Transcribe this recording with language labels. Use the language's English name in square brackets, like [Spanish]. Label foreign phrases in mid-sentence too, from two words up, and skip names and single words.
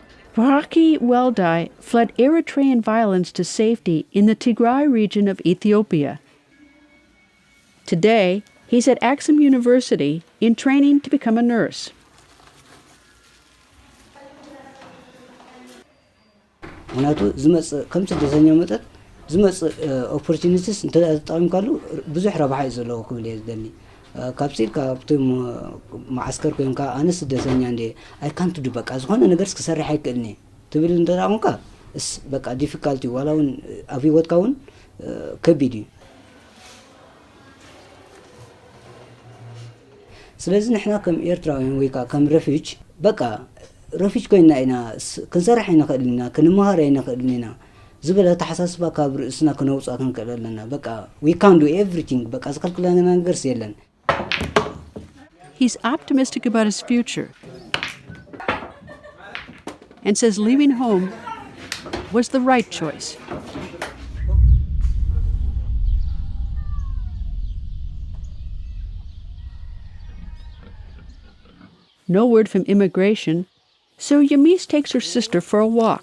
[English] Iraqi Weldai fled Eritrean violence to safety in the Tigray region of Ethiopia. Today, he's at Axum University in training to become a nurse. [Tigrinya] ምክንያቱ ዝመፅእ ከም ስደተኛ መጠጥ ዝመፅእ ኦፖርቹኒቲስ እንተጠቂምካሉ ብዙሕ ረብሓ እዩ ዘለዎ ክብል እየ ዝደሊ ካብዚ ካብቶም ማዓስከር ኮይንካ ኣነ ስደተኛ እንደ [English] I can't do [Tigrinya] በቃ ዝኾነ ነገርስ ክሰርሕ ኣይክእልኒ ትብል እንተጠቂምካ እስ በቃ ዲፊካልቲ ዋላ እውን ኣብ ሂወትካ እውን ከቢድ እዩ ስለዚ ንሕና ከም ኤርትራውያን ወይ ከም ረፊጅ በቃ ረፊጅ ኮይና ኢና ክንሰርሕ ኣይንኽእል ኢና ክንመሃር ኣይንኽእል ኢና ዝበለ ተሓሳስባ ካብ ርእስና ክነውፃ ክንክእል ኣለና በቃ [English] we can do everything [Tigrinya] በቃ ዝከልክለና ነገርስ የለን. [English] He's optimistic about his future and says leaving home was the right choice. No word from immigration, so Yamis takes her sister for a walk.